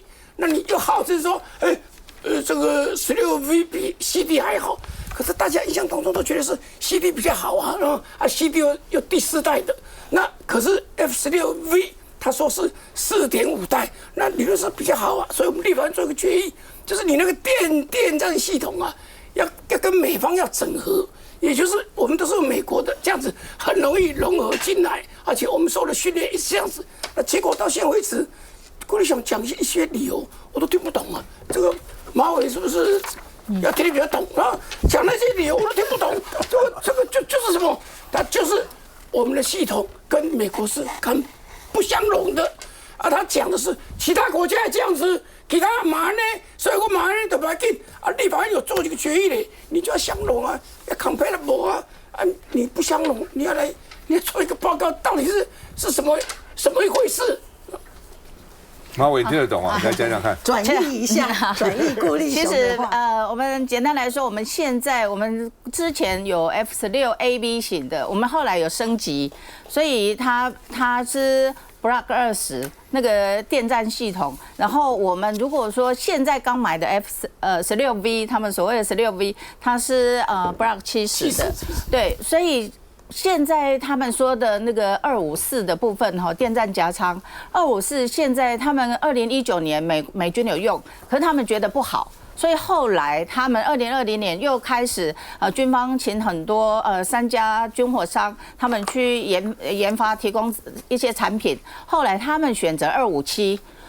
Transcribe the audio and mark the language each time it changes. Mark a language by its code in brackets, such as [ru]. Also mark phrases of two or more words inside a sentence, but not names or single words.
[zh] 那你又號稱說，這個16V 比 CD 還好，可是大家印象當中都覺得是 CD 比較好啊，然後CD 又第4代的，那可是 F-16V 他說是4.5代，那理論上比較好啊，所以我們立法院做一個決議，就是你那個電戰系統啊，要跟美方要整合，也就是我們都是美國的，這樣子很容易融合進來，而且我們受的訓練也是這樣子，那結果到現在為止。顧立雄講一些理由，我都聽不懂啊。這個馬委是不是要聽得比較懂啊？講那些理由我都聽不懂。這個就是什麼？它就是我們的系統跟美國是很不相容的啊。他講的是其他國家也這樣子，其他馬呢，所以我馬呢都不要緊啊。立法院有做這個決議嘞，你就要相容啊，要 compatible 啊。啊，你不相容，你要做一個報告，到底是什麼一回事？馬委聽得懂啊？來講講看，轉譯一下，轉譯顧立雄的話。其實我們簡單來說，我們之前有 F-16AB 型的，我們後來有升級，所以它是 Block 20那個電戰系統。然後我們如果說現在剛買的 F-16V，他們所謂的16V， 它是Block 70的，對，所以。現在他們說的那個254的部分哈，電戰夾艙254，現在他們2019年美軍有用，可是他們覺得不好，所以後來他們2020年又開始軍方請很多3家軍火商，他們去研發提供一些產品，後來他們選擇257。